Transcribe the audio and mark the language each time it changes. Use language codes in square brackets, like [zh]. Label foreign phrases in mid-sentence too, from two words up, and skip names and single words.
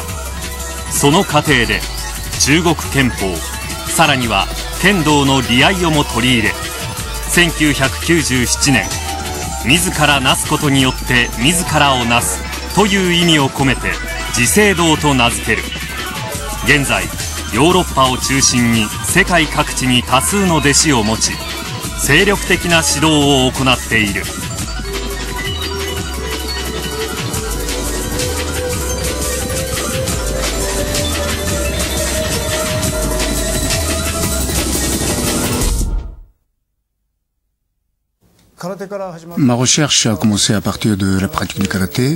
[ja] その過程で中国拳法、さらには剣道の利合をも取り入れ、1997年自らなすことによって自らをなすという意味を込めて自聖堂と名付ける。現在ヨーロッパを中心に世界各地に多数の弟子を持ち、精力的な指導を行っている。 [fr] Ma recherche a commencé à partir de la pratique du karaté.